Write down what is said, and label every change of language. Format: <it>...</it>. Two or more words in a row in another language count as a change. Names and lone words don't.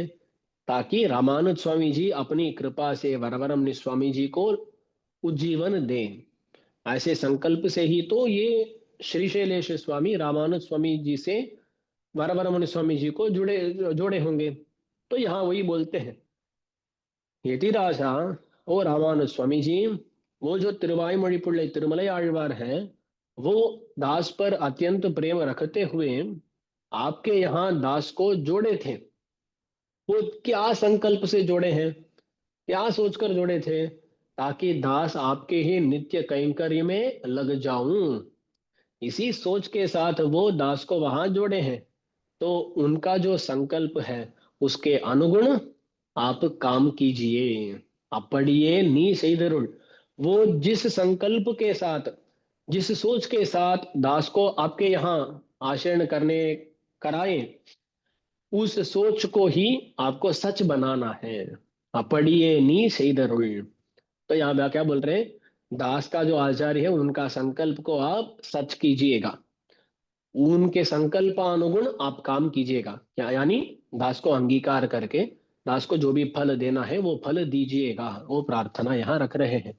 <hi>ताकि रामानुज स्वामी जी अपनी कृपा से वरवरमुनि स्वामी जी को उज्जीवन दें। ऐसे संकल्प से ही तो ये श्री शैलेश स्वामी रामानुज स्वामी जी से वरवरमुनि स्वामी जी को जुड़े जोड़े होंगे। तो यहाँ वही बोलते हैं, यतिराजा ओ रामानुज स्वामी जी, वो जो तिरुवायुमொழி पिள்ளை तिरुमலை आழ்वार है, वो दास पर अत्यंत प्रेम रखते हुए आपके यहाँ दास को जोड़े थे। वो क्या संकल्प से जोड़े हैं, क्या सोचकर जोड़े थे? ताकि दास आपके ही नित्य कैंकर्य में लग जाऊं, इसी सोच के साथ वो दास को वहां जोड़े हैं। तो उनका जो संकल्प है, उसके अनुगुण आप काम कीजिए।</hi> <ta>அப்படியே நீ செய்தருள்।</ta> <hi>वो जिस संकल्प के साथ, जिस सोच के साथ दास को आपके यहाँ आचरण करने कराए, उस सोच को ही आपको सच बनाना है।</hi> <ta>அப்படியே நீ செய்தருள்।</ta> <hi>तो यहाँ पे क्या बोल रहे हैं, दास का जो आचार्य है उनका संकल्प को आप सच कीजिएगा, उनके संकल्पानुगुण आप काम कीजिएगा। क्या यानी? दास को अंगीकार करके दास को जो भी फल देना है वो फल दीजिएगा, वो प्रार्थना यहाँ रख रहे हैं।</hi>